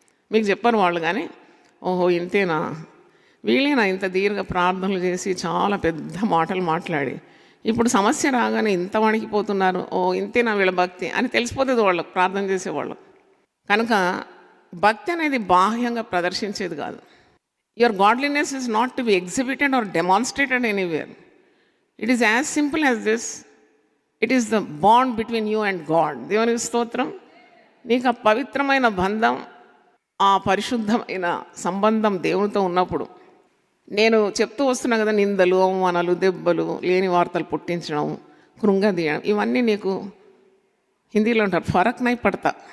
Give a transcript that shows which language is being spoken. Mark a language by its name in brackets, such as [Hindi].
[Telugu] మీకు చెప్పరు వాళ్ళు, కానీ ఓహో ఇంతేనా, వీళ్ళేనా ఇంత దీర్ఘ ప్రార్థనలు చేసి చాలా పెద్ద మాటలు మాట్లాడి ఇప్పుడు సమస్య రాగానే ఇంత వణికిపోతున్నారు, ఓ ఇంతేనా వీళ్ళ భక్తి అని తెలిసిపోతుంది వాళ్ళకు, ప్రార్థన చేసేవాళ్ళు. కనుక భక్తి అనేది బాహ్యంగా ప్రదర్శించేది కాదు, [English] Your godliness is not to be exhibited or demonstrated anywhere. It is as simple as this. It is the bond between you and God. [Telugu] దేవునికి స్తోత్రం. నీకు ఆ పవిత్రమైన బంధం, ఆ పరిశుద్ధమైన సంబంధం దేవునితో ఉన్నప్పుడు, నేను చెప్తూ వస్తున్నా కదా, నిందలు, అవమానాలు, దెబ్బలు, లేని వార్తలు పుట్టించడం, కృంగదీయడం, ఇవన్నీ నీకు హిందీలో అంటారు [Hindi] ఫరక్ నై పడతా.